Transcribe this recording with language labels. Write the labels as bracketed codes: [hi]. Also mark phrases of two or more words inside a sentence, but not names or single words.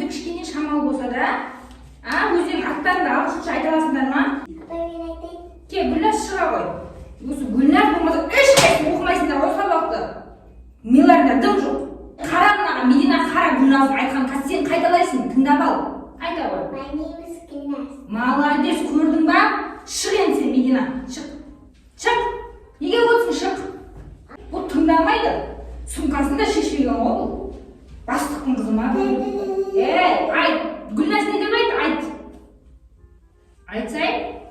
[kk] Кішкене шамалы болса да. Өздерің аттарыңды ағылшынша айта аласыңдар ма? Мен айтайын. Кел, Гүлназ шыға ғой. Осы Гүлназ болмаса ешқайсың оқымайсыңдар ғой сабақты. Миларда дым жоқ. Қара мынаған, Медина қара Гүлназдың айтқан сен қайталайсың, тыңдап ал. Айта ғой. [en] My name is Гүлназ. [kk] Молодец, көрдің ба? Шық енді сен, Медина. Шық. Шық. Неге отырсың, шық? Бұл тыңдамайды. Сумкасында шешпеген ғой бұл. Бастықтың қызы ма? Айт. Гүлназ не деп айт? Айтсай?